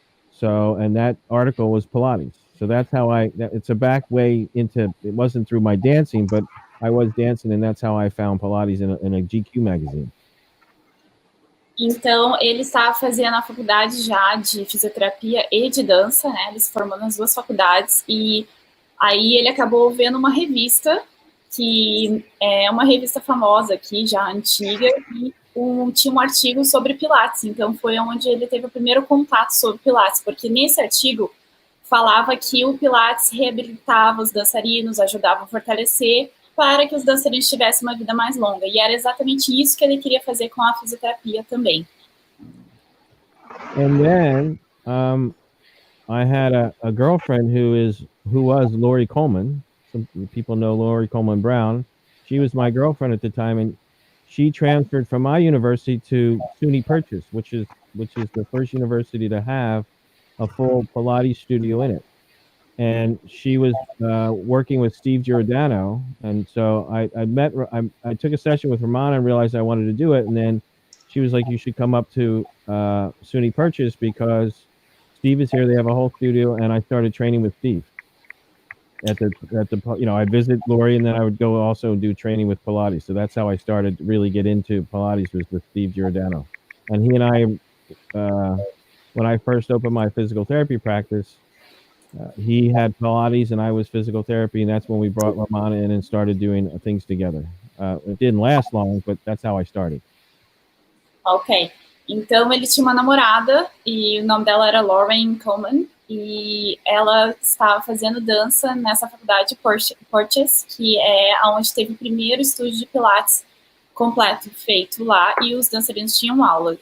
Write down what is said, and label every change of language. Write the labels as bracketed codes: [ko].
[en] So, and that article was Pilates. So that's how it's a back way into, it wasn't through my dancing, but I was dancing, and that's how I found Pilates in a GQ magazine. [pt] Então, ele estava fazendo a faculdade já de fisioterapia e de dança, né? Ele se formou nas 2 faculdades, e aí ele acabou vendo uma revista, que é uma revista famosa aqui, já antiga, e tinha um artigo sobre Pilates. Então, foi onde ele teve o primeiro contato sobre Pilates, porque nesse artigo falava que o Pilates reabilitava os dançarinos, ajudava a fortalecer, para que os dançarinos tivessem uma vida mais longa. E era exatamente isso que ele queria fazer com a fisioterapia também. [en] And then I had a girlfriend who was Lori Coleman. Some people know Lori Coleman Brown. She was my girlfriend at the time, and she transferred from my university to SUNY Purchase, which is the first university to have a full Pilates studio in it. And she was working with Steve Giordano, and so I took a session with Romana and realized I wanted to do it, and then she was like, "You should come up to SUNY Purchase because Steve is here. They have a whole studio," and I started training with Steve. I'd visit Lori, and then I would go also do training with Pilates. So that's how I started to really get into Pilates, was with Steve Giordano, and he and I, when I first opened my physical therapy practice. He had Pilates and I was physical therapy, and that's when we brought Romana in and started doing things together. It didn't last long, but that's how I started. Ok. [pt] Então, ele tinha uma namorada, e o nome dela era Lauren Coleman, e ela estava fazendo dança nessa faculdade Purchase, que é onde teve o primeiro estúdio de Pilates completo feito lá, e os dançarinos tinham aula.